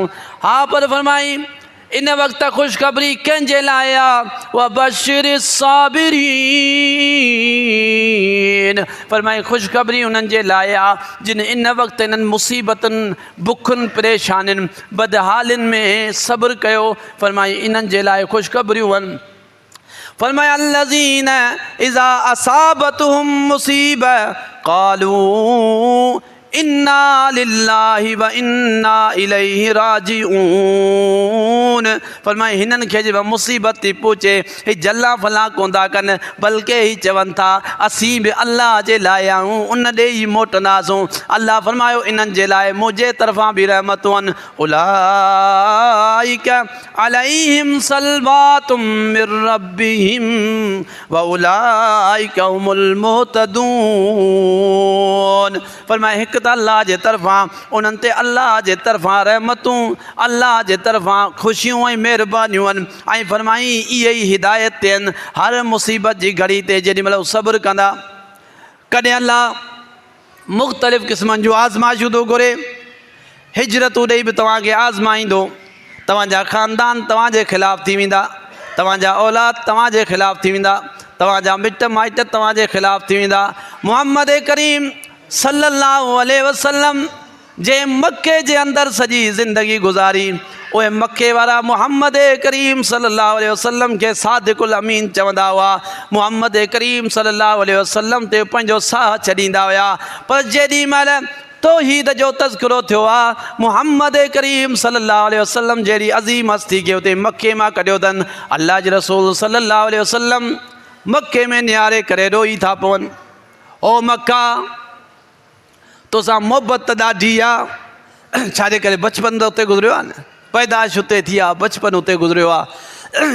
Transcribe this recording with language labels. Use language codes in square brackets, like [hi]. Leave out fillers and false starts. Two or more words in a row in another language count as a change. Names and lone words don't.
[sd] हा पर फरमाई इन वक़्तु ख़ुशख़बरी कंहिंजे लाइ आहे, [ar] وبشر الصابرين, [sd] फरमाए ख़ुशख़बरी उन्हनि जे लाइ आहे जिन इन वक़्तु इन्हनि मुसीबतुनि, बुखुनि, परेशानियुनि, बदहालियुनि में सब्र कयो। फरमाए इन्हनि जे लाइ ख़ुशख़बरियूं आहिनि। [ar] फरमाए الذين إذا أصابتهم مصيبة قالوا إنا لله وإنا إليه راجعون. [sd] फरमाए हिननि खे जब मुसीबत थी पहुचे, ही जल्ला फला कोन था कनि, बल्कि ही चवनि था असीं बि अल्लाह जे लाइ आहियूं, उन ॾे ई मोटंदासूं। अल्लाह फरमायो इन्हनि जे लाइ मुंहिंजे तरफ़ां बि रहमतूं आहिनि। [ar] أولئك عليهم صلوات من ربهم وأولئك هم المهتدون. [sd] फरमाए हिकु त अल्लाह जे तरफ़ां, उन्हनि ते अल्लाह जे तरफ़ां रहमतूं, अल्लाह जे तरफ़ां ख़ुशियूं ऐं महिरबानियूं आहिनि। ऐं फरमाई इहे ई हिदायत ते आहिनि, हर मुसीबत जी घड़ी ते जेॾी महिल सब्र कंदा। कॾहिं अल्लाह मुख़्तलिफ़ क़िस्मनि जूं आज़माइशूं थो घुरे, हिजरतूं ॾेई बि तव्हांखे आज़माईंदो। तव्हांजा ख़ानदान तव्हांजे ख़िलाफ़ु थी वेंदा, तव्हांजा औलाद तव्हांजे ख़िलाफ़ु थी वेंदा, तव्हांजा मिट माइट तव्हांजे ख़िलाफ़ु थी वेंदा। मुहम्मद करीम [ar] صلى الله عليه وسلم [sd] जे मके जे अंदरि सॼी ज़िंदगी गुज़ारी, उहे मके वारा मुहम्मद करीम [ar] صلى الله عليه وسلم [sd] खे [ar] الصادق الأمين [sd] चवंदा हुआ। मुहम्मद करीम [ar] صلى الله عليه وسلم [sd] ते पंहिंजो साह छॾींदा हुआ। पर जेॾी महिल तौहीद जो तज़किरो थियो आहे, मुहम्मद करीम [ar] صلى الله عليه وسلم [sd] जहिड़ी अज़ीम हस्ती खे उते मके मां कढियो अथनि। अल्लाह जे रसूल [ar] صلى الله عليه وسلم [sd] मके में निहारे करे रोई था पवनि, ओ मक्का तोसां मोहबत त ॾाढी आहे, छाजे करे बचपन त उते गुज़रियो आहे न, पैदाइश उते थी आहे, बचपन उते गुज़रियो आहे।